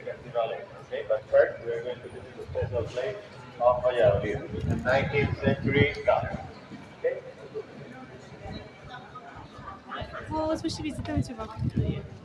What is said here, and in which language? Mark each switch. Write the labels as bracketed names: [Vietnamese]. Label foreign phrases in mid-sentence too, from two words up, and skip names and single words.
[English] Okay, but first we're going to visit the special place of Valladolid, the 19th century town. Okay? [Romanian] O, să și vizităm ceva cu tine.